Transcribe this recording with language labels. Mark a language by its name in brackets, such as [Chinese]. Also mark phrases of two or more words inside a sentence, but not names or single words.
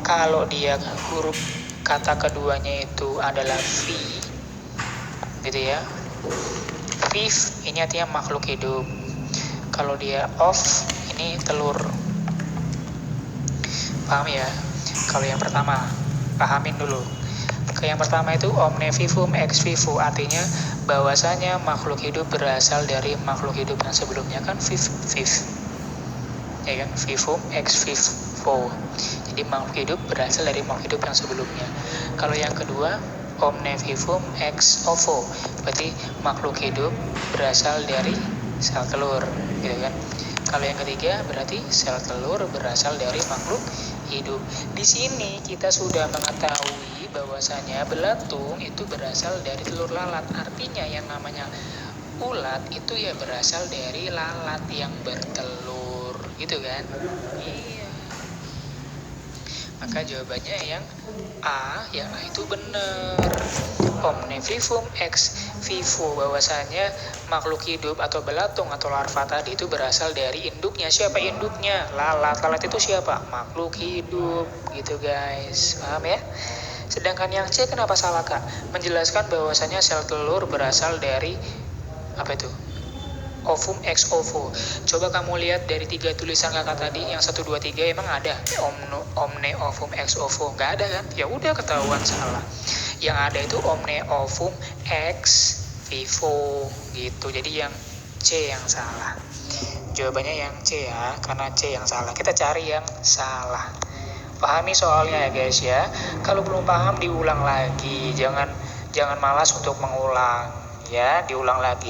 [Indonesian] Kalau dia huruf kata keduanya itu adalah v gitu ya. Viv ini artinya makhluk hidup. Kalau dia off ini telur. Paham ya? Kalau yang pertama, pahamin dulu. Yang pertama itu [Latin] omne vivum ex vivo, [Indonesian] artinya bahwasanya makhluk hidup berasal dari makhluk hidup yang sebelumnya kan viv. Ya kan? [Latin] Vivum ex vivo. [Indonesian] Jadi makhluk hidup berasal dari makhluk hidup yang sebelumnya. Kalau yang kedua, [Latin] omne vivum ex ovo, [Indonesian] berarti makhluk hidup berasal dari sel telur, gitu kan? Kalau yang ketiga berarti sel telur berasal dari makhluk hidup. Di sini kita sudah mengetahui bahwasanya belatung itu berasal dari telur lalat. Artinya yang namanya ulat itu ya berasal dari lalat yang bertelur, gitu kan? Iya. Maka jawabannya yang A itu benar. [Latin] Omne vivum ex vivo, [Indonesian] bahwasanya makhluk hidup atau belatung atau larva tadi itu berasal dari induknya. Siapa induknya? Lalat. Lalat itu siapa? Makhluk hidup, gitu guys. Paham ya? Sedangkan yang C kenapa salah kak? Menjelaskan bahwasanya sel telur berasal dari apa itu? [Latin] Ovum ex ovo. [Indonesian] Coba kamu lihat dari 3 tulisan kakak tadi, yang 1, 2, 3 emang ada [Latin] omne ovum ex ovo? [Indonesian] Nggak ada kan? Ya udah ketahuan salah. Yang ada itu [Latin] omne ovum ex vivo [Indonesian] gitu. Jadi yang C yang salah. jawabannya yang C ya, karena C yang salah. Kita cari yang salah. Pahami soalnya ya guys ya. Kalau belum paham diulang lagi. Jangan malas untuk mengulang ya, diulang lagi.